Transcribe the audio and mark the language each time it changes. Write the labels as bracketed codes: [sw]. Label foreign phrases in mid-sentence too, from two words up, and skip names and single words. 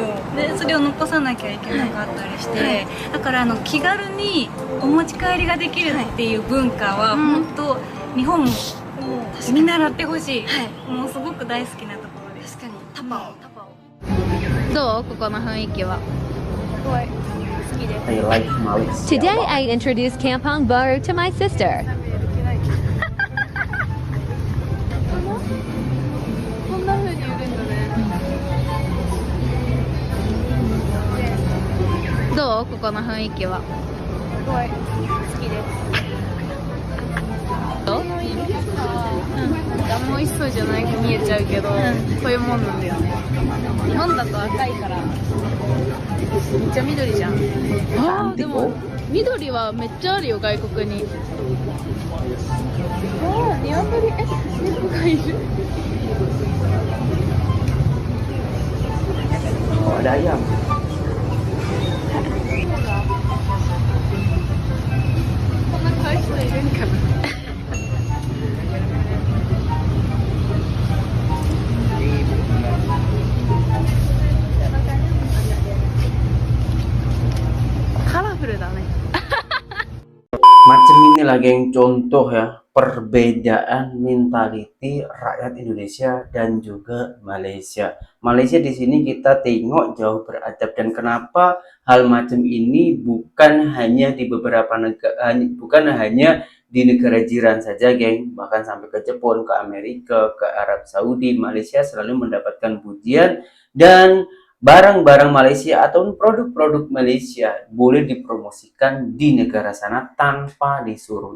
[ja] でそれを残さなきゃいけなかったりして、だから気軽にお持ち帰りができるっていう文化は本当日本も見習ってほしい。もうすごく大好きなところです。確かにタパオ。どうここの雰囲気は。すごい好きです。 [en] I like Malaysia. Today I introduced Kampong Baru to my sister. [ja] こんな風に売るんだね。どうここの雰囲気は。すごい好きです。どう？あんま美味しそうじゃないく見えちゃうけど、そういうもんなんだよね。日本だと赤いからめっちゃ緑じゃん。あーでも緑はめっちゃあるよ、外国に。あー、ニワトリ、猫がいる。 [ms] Oh, ada ayam. [ja] こんな可愛い人いるんかな。カラフルだね。 [ms] Macam inilah geng contoh ya perbedaan mentality rakyat Indonesia dan juga Malaysia. Malaysia di sini kita tengok jauh beradab, dan kenapa hal macam ini bukan hanya di beberapa negara, bukan hanya di negara jiran saja geng, bahkan sampai ke Jepun, ke Amerika, ke Arab Saudi, Malaysia selalu mendapatkan pujian, dan barang-barang Malaysia atau produk-produk Malaysia boleh dipromosikan di negara sana tanpa disuruh.